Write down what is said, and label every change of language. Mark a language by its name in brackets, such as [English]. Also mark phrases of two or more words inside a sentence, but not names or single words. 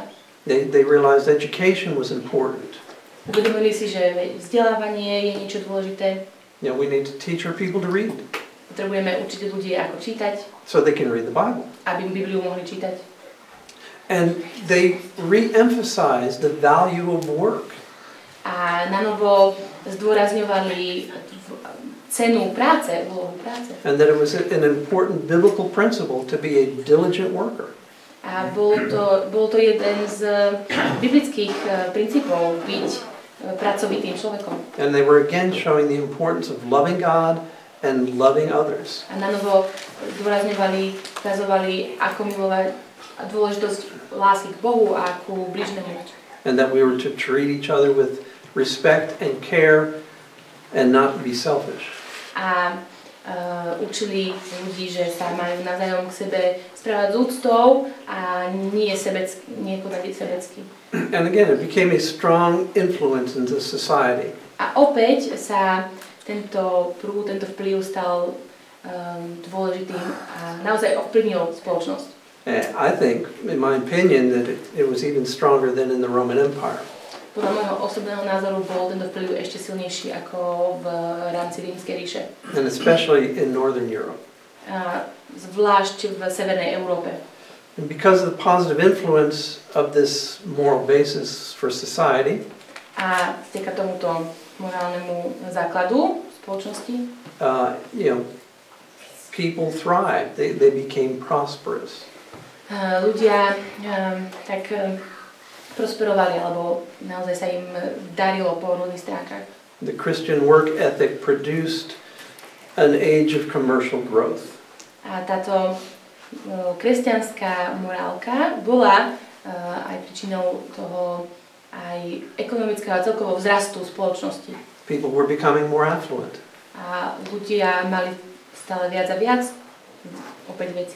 [English] They realized education was important. [Slovak] Uvedomili si, že vzdelávanie je niečo dôležité. [English] You know, we need to teach our people to read. [Slovak] Potrebujeme učiť ľudí, ako čítať. [English] So they can read the Bible. [Slovak] Aby Bibliu mohli čítať. [English] And they re-emphasized the value of work. [Slovak] A nanovo zdôrazňovali cenu práce, úlohu práce. [English] And that it was an important biblical principle to be a diligent worker. [Slovak] A bol to jeden z biblických princípov byť pracovitým človekom. [English] And they were again showing the importance of loving God and loving others. [Slovak] A nanovo zdôrazňovali, ukazovali, ako milovať a dôležitosť lásky k Bohu a ku bližnému. [English] And that we were to treat each other with respect and care and not be selfish. [Slovak] A učili ľudí, že sa majú navzájom k sebe správať s úctou a nie konať sebecky. [English] And again, it became a strong influence into society. [Slovak] A opäť sa tento vplyv stal dôležitým a naozaj ovplyvnil spoločnosť. [English] I think, in my opinion, that it was even stronger than in the Roman Empire. [Slovak] Podľa môjho osobného názoru bol tento vplyv ešte silnejší ako v rámci Rímskej ríše. [English] And especially in Northern Europe. [Slovak] Zvlášť v Severnej Európe. [English] And because of the positive influence of this moral basis for society, [Slovak] a vďaka tomuto morálnemu základu spoločnosti, [English] people thrived. They became prosperous. [Slovak] Ľudia tak prosperovali, alebo naozaj sa im darilo po rôznych stránkach. [English] The Christian work ethic produced an age of commercial growth. [Slovak] A táto kresťanská morálka bola aj príčinou toho aj ekonomického a celkovo vzrastu spoločnosti. [English] People were becoming more affluent. [Slovak] A ľudia mali stále viac a viac opäť veci.